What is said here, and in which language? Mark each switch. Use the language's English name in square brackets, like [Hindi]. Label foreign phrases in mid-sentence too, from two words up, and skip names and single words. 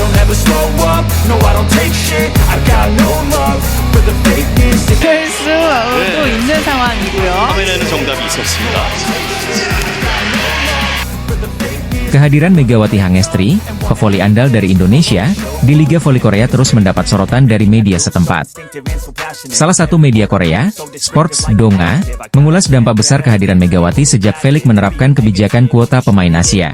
[English] never slow up, no I don't take shit, I got no love for the fakeness. [Korean] 될 수도 있는 상황이고요. 화면에는 정답이 있었습니다. [Indonesian] Kehadiran Megawati Hangestri, pevoli andal dari Indonesia, di Liga Voli Korea terus mendapat sorotan dari media setempat. Salah satu media Korea, Sports Donga, mengulas dampak besar kehadiran Megawati sejak Felix menerapkan kebijakan kuota pemain Asia.